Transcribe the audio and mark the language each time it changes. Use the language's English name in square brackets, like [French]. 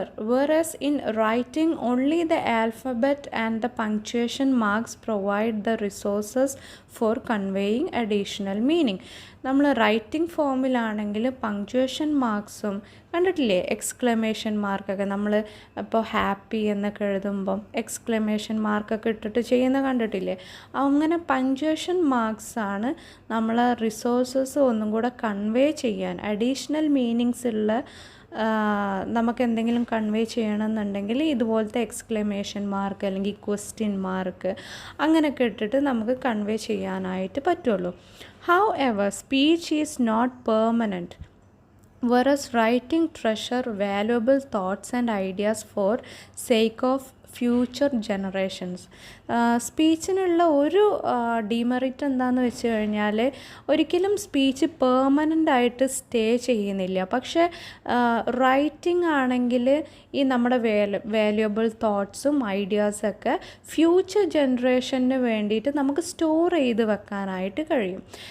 [English] Whereas in writing only the alphabet and the punctuation marks provide the resources for conveying additional meaning. [Malayalam] നമ്മൾ writing ഫോമിലാണെങ്കിൽ punctuation മാർക്സും കണ്ടിട്ടില്ലേ, exclamation മാർക്കൊക്കെ നമ്മൾ ഇപ്പോൾ happy എന്നൊക്കെ എഴുതുമ്പം exclamation മാർക്കൊക്കെ ഇട്ടിട്ട് ചെയ്യുന്ന കണ്ടിട്ടില്ലേ. അങ്ങനെ പങ്ക്ച്വേഷൻ മാർക്സാണ് നമ്മളെ റിസോഴ്സസ് ഒന്നും കൂടെ കൺവേ ചെയ്യാൻ, അഡീഷണൽ മീനിങ്സ് ഉള്ള നമുക്ക് എന്തെങ്കിലും കൺവേ ചെയ്യണമെന്നുണ്ടെങ്കിൽ ഇതുപോലത്തെ എക്സ്ക്ലമേഷൻ മാർക്ക് അല്ലെങ്കിൽ ക്വസ്റ്റ്യൻ മാർക്ക് അങ്ങനെയൊക്കെ ഇട്ടിട്ട് നമുക്ക് കൺവേ ചെയ്യാനായിട്ട് പറ്റുള്ളൂ. [English] However, speech is not permanent, whereas writing treasure valuable thoughts and ideas for sake of future generations. [Malayalam] സ്പീച്ചിനുള്ള ഒരു ഡിമെറിറ്റ് എന്താണെന്ന് വെച്ച് കഴിഞ്ഞാൽ ഒരിക്കലും സ്പീച്ച് പെർമനൻ്റ് ആയിട്ട് സ്റ്റേ ചെയ്യുന്നില്ല. പക്ഷേ റൈറ്റിംഗ് ആണെങ്കിൽ ഈ നമ്മുടെ വാല്യുബിൾ തോട്ട്സും ഐഡിയാസൊക്കെ ഫ്യൂച്ചർ ജനറേഷന് വേണ്ടിയിട്ട് നമുക്ക് സ്റ്റോർ ചെയ്ത് വെക്കാനായിട്ട് കഴിയും.